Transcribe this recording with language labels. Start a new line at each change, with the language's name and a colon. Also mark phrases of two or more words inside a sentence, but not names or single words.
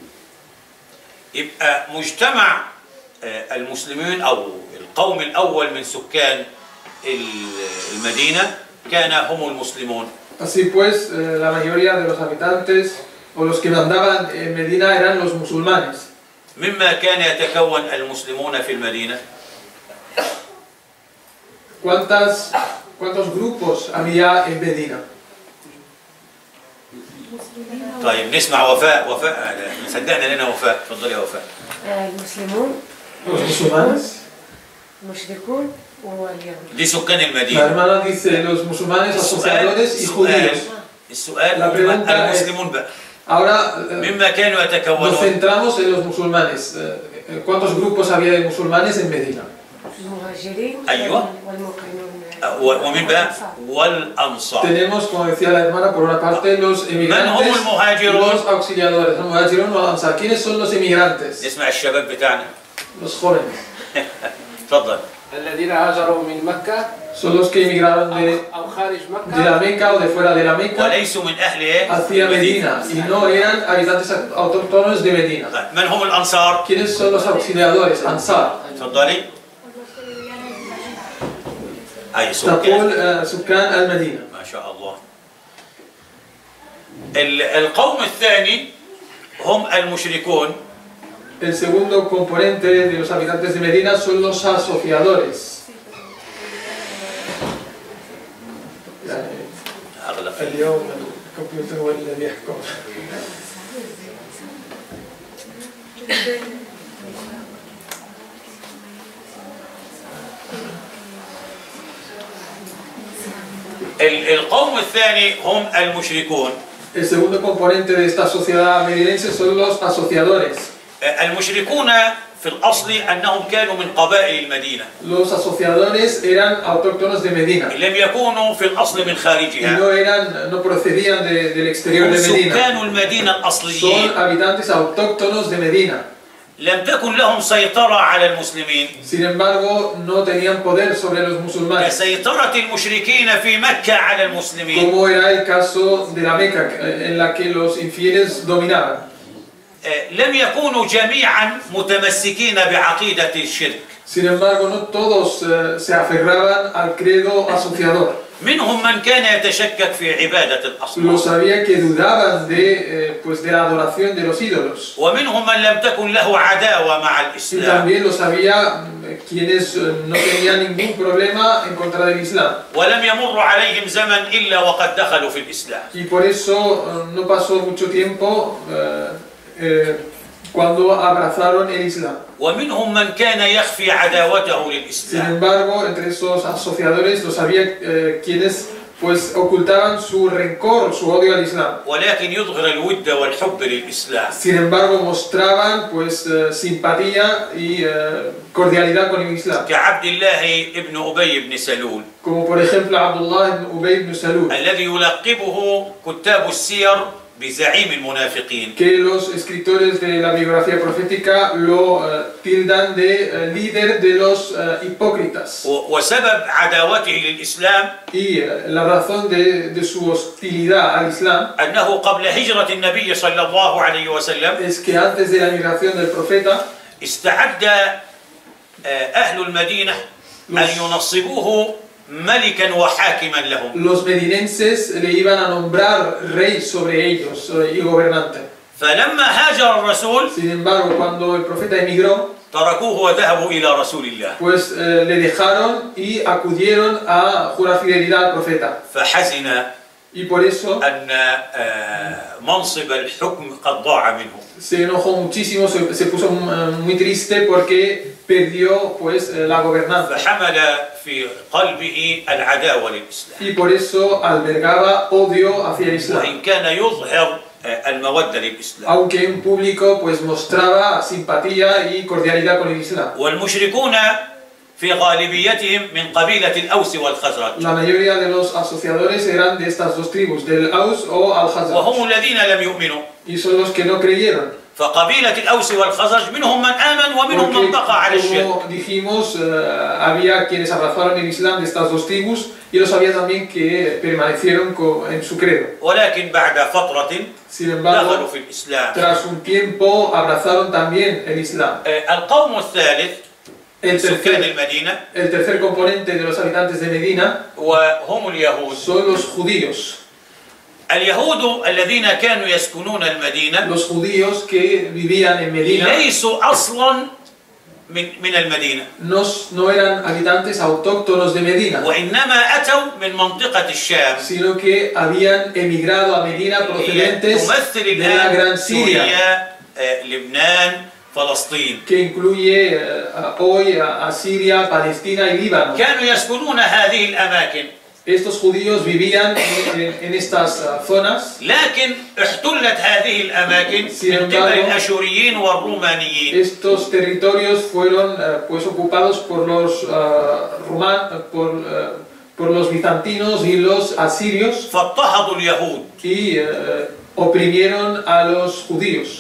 Arabic: يبقى مجتمع المسلمين أو القوم الأول من سكان المدينة كان هم المسلمون.
Spanish: Así pues, la mayoría de los habitantes o los que mandaban en Medina eran los musulmanes.
Arabic: مما كان يتكون المسلمون في المدينة.
Spanish: ¿Cuántos grupos había en Medina?
Arabic: طيب نسمع وفاء صدقنا لنا وفاء. تفضلي يا وفاء. المسلمون
Spanish: Los musulmanes.
Arabic: المشركون واليهود. دي سكان
Spanish: La
Arabic: المدينة.
Spanish: hermana dice los musulmanes, asociadores y judíos.
Arabic: السؤال
Spanish: La pregunta
Arabic: المسلمون بقى.
Spanish: Ahora
Arabic: مما كانوا
Spanish: nos
Arabic: يتكونون.
Spanish: centramos en los musulmanes. ¿Cuántos grupos había de musulmanes en Medina?
Arabic: المهاجرين أيوة. والمقيمون. ومن بقى والأنصار.
Spanish: Tenemos, como decía la hermana, por una parte los emigrantes y los auxiliadores.
Arabic: Los المهاجرون والأنصار.
Spanish: ¿Quiénes son los emigrantes?
Arabic: اسمع الشباب بتاعنا.
Spanish: Los jóvenes.
Arabic: تفضل. الذين هاجروا من مكة
Spanish: Son los que emigraron
Arabic: أو خارج
Spanish: de la
Arabic: مكة
Spanish: Meca o de fuera de la Meca
Arabic: وليسوا من أهل إيه؟
Spanish: hacia Medina y no eran habitantes autóctonos de Medina.
Arabic: من هم الأنصار؟
Spanish: ¿Quiénes son los auxiliadores?
Arabic: Ansar. تفضلي. أي سكان. تقول سكان المدينة. ما شاء الله. القوم الثاني هم المشركون.
Spanish: El segundo componente de los habitantes de Medina son los asociadores.
Arabic: اليوم الكمبيوتر هو الذي يحكم. القوم الثاني هم المشركون.
Spanish: El segundo componente de esta sociedad medinense son los asociadores.
Arabic: المشركون في الأصل أنهم كانوا من قبائل المدينة.
Spanish: Los asociadores eran autóctonos de Medina.
Arabic: لم يكونوا في الأصل من
Spanish: Y
Arabic: خارجها.
Spanish: no procedían del exterior de Medina.
Arabic: سكان المدينة
Spanish: Son
Arabic: الأصليين.
Spanish: habitantes autóctonos de Medina.
Arabic: لم تكن لهم سيطرة على المسلمين
Spanish: Sin embargo, no tenían poder sobre los musulmanes,
Arabic: كسيطرة المشركين في مكة على المسلمين.
Spanish: como era el caso de la Meca, en la que los infieles dominaban.
Arabic: لم يكونوا جميعا متمسكين بعقيدة الشرك.
Spanish: Sin embargo, no todos se aferraban al credo asociador.
Arabic: منهم من كان يتشكك في عبادة الأصنام.
Spanish: Los había que dudaban de la adoración de los ídolos.
Arabic: ومنهم من لم تكن له عداوة مع
Spanish: Y
Arabic: الإسلام.
Spanish: también los había quienes no tenían ningún problema en contra del Islam.
Arabic: ولم يمر عليهم زمن إلا وقد دخلوا في الإسلام.
Spanish: Y por eso no pasó mucho tiempo cuando abrazaron el Islam.
Arabic: ومنهم من كان يخفي عداوته
Spanish: Sin
Arabic: للإسلام.
Spanish: embargo, entre esos asociadores los había quienes pues ocultaban su rencor, su odio al Islam.
Arabic: ولكن يظهر الود والحب للإسلام.
Spanish: Sin embargo, mostraban pues simpatía y cordialidad con el Islam.
Arabic: كعبد الله ابن أبي بن سلول
Spanish: Como por ejemplo Abdullah ibn Ubay ibn Salul,
Arabic: الذي يلقبه كتاب السير بزعيم المنافقين.
Spanish: que los escritores de la biografía profética lo tildan de líder de los hipócritas.
Arabic: وسبب عداوته للإسلام
Spanish: Y la razón de su hostilidad al Islam
Arabic: أنه قبل هجرة النبي صلى الله عليه وسلم
Spanish: es que antes de la migración del profeta,
Arabic: استعد أهل المدينة أن ينصبوه ملكا وحاكما لهم.
Spanish: los medinenses le iban a nombrar rey sobre ellos y gobernante.
Arabic: فلما هاجر الرسول
Spanish: Sin embargo, cuando el profeta emigró,
Arabic: تركوه وذهبوا إلى رسول الله.
Spanish: pues le dejaron y acudieron a jurar fidelidad al profeta.
Arabic: فحزن
Spanish: Y por eso
Arabic: أن منصب الحكم قد ضاع منه.
Spanish: se enojó muchísimo, se puso muy triste porque perdió pues la gobernanza.
Arabic: فحمل في قلبه العداوة للإسلام.
Spanish: Y por eso albergaba odio hacia el Islam.
Arabic: وإن كان يظهر المودة للإسلام.
Spanish: Aunque en público pues mostraba simpatía y cordialidad con el Islam.
Arabic: والمشركون في غالبيتهم من قبيلة الأوس والخزرج.
Spanish: La mayoría de los asociadores eran de estas dos tribus, del Aus o al-Khazraj.
Arabic: وهم الذين لم يؤمنوا.
Spanish: Y son los que no creyeron.
Arabic: فقبيلة الأوس والخزرج منهم من آمن ومنهم من بقى على الشرك.
Spanish: Como dijimos, había quienes abrazaron el Islam de estas dos tribus y los había también que permanecieron en su credo.
Arabic: ولكن بعد فترة
Spanish: Sin embargo,
Arabic: دخلوا في الإسلام.
Spanish: tras un tiempo abrazaron también el Islam.
Arabic: القوم الثالث
Spanish: El
Arabic: سكان المدينة
Spanish: tercer componente de los habitantes de Medina
Arabic: وهم اليهود.
Spanish: son los judíos.
Arabic: اليهود الذين كانوا يسكنون المدينة
Spanish: Los judíos que vivían en Medina
Arabic: ليسوا أصلا من المدينة
Spanish: no eran habitantes autóctonos de Medina,
Arabic: وإنما أتوا من منطقة الشام
Spanish: sino que habían emigrado a Medina procedentes
Arabic: تمثل
Spanish: de la
Arabic: الآن
Spanish: gran Siria,
Arabic: سوريا لبنان فلسطين.
Spanish: que incluye hoy a Siria, Palestina y Líbano.
Arabic: كانوا يسكنون هذه الأماكن
Spanish: Estos judíos vivían en estas zonas.
Arabic: لكن احتلت هذه الأماكن
Spanish: Sin
Arabic: من قبل
Spanish: embargo,
Arabic: الأشوريين والرومانيين.
Spanish: Estos territorios fueron pues ocupados por los por los bizantinos y los asirios
Arabic: فاضطهدوا اليهود
Spanish: y oprimieron a los judíos,